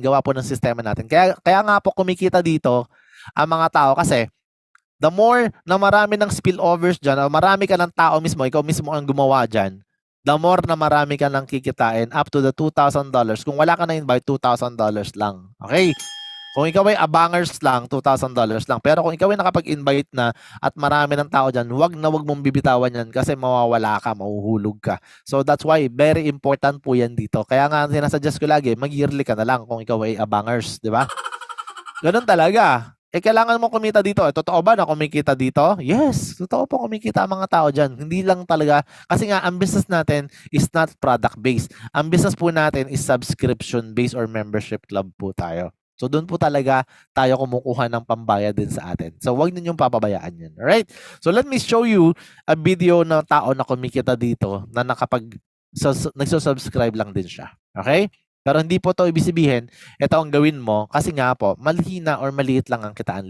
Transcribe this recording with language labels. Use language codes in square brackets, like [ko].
[tl] Gawa po ng sistema natin. Kaya nga po kumikita dito ang mga tao kasi the more na marami ng spillovers dyan, o marami ka ng tao mismo, ikaw mismo ang gumawa dyan, the more na marami ka nang kikitain up to the $2,000. Kung wala ka na invite, $2,000 lang. Okay? Kung ikaw ay abangers lang, $2,000 lang. Pero kung ikaw ay nakapag-invite na at marami ng tao dyan, wag mong bibitawan yan kasi mawawala ka, mahuhulog ka. [en] So that's why very important [tl] po yan dito. Kaya nga sinasuggest ko lagi, mag-yearly ka na lang kung ikaw ay abangers, di ba? Ganun talaga. Kailangan mo kumita dito. Totoo ba na kumikita dito? Yes, totoo po kumikita ang mga tao dyan. Hindi lang talaga, kasi nga ang business natin [en] is not product-based. [tl] Ang business po natin is subscription-based or membership club po tayo. So doon po talaga tayo kumukuha ng pambayad din sa atin. So wag ninyong papabayaan yan. Alright? [en] So let me show you a video [tl] ng tao na kumikita dito na nagsusubscribe lang din siya. Okay? Pero hindi po to ibig sabihin, ito ang gawin mo kasi nga po, malihina or maliit lang ang kitaan.